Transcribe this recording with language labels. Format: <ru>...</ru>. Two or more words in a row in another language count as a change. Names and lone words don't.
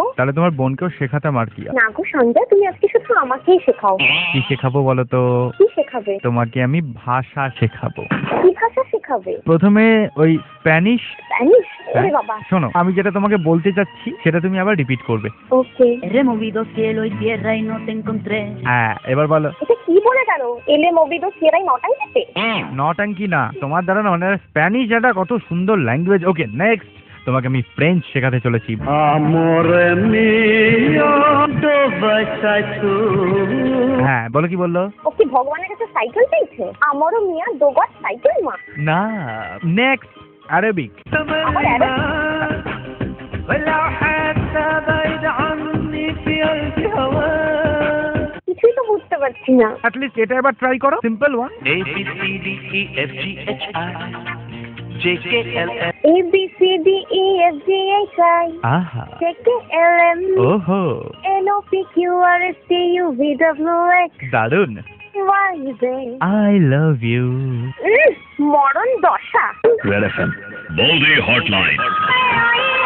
<bn>তাহলে তোমার বোনকেও শেখাতাম আর কি। না গো সঞ্জয়, তুমি আজকে শুধু আমাকেই শেখাও। কি শেখাবো বলো তো? কি শেখাবে? তোমাকে আমি ভাষা শেখাবো। কি ভাষা শেখাবে? প্রথমে ওই স্প্যানিশ। স্প্যানিশ? ওরে বাবা। শোনো, আমি যেটা তোমাকে বলতে চাচ্ছি সেটা তুমি আবার রিপিট করবে। ওকে।</bn> <es>He removido cielo y tierra y no te encontré.</es> <bn>হ্যাঁ, এবার বলো। এটা কি বলে গেল? এলে মোবিদো সিয়েরাই নটাই যেতে? নটাঙ্কি না, তোমার দ্বারা না, মানে স্প্যানিশ এটা কত সুন্দর ল্যাঙ্গুয়েজ। ওকে, নেক্সট তোমাকে আমি ফ্রেঞ্চ শেখাতে চলেছি। হ্যাঁ, বলো কি বললো? ও কি ভগবানের কাছে সাইকেল চাইছে? আমারও মিয়া দোগট সাইকেল মা। না, নেক্সট আরবিক। আবার কিছুই তো বুঝতে পারছি না। অ্যাটলিস্ট এটা এবার ট্রাই করো,</bn> <en>simple one. A B C D E F G H I J K L M A B C D E F G H I</en> <bn>আহা,</bn> <en>J K L M</en> <bn>ওহো,</bn> <en>N O P Q R S T U V W X</en> <bn>দারুন।</bn> <en>Y Z। I love you.</en> <bn>মরণ দশা। রেড এফএম বৌদি হটলাইন।</bn>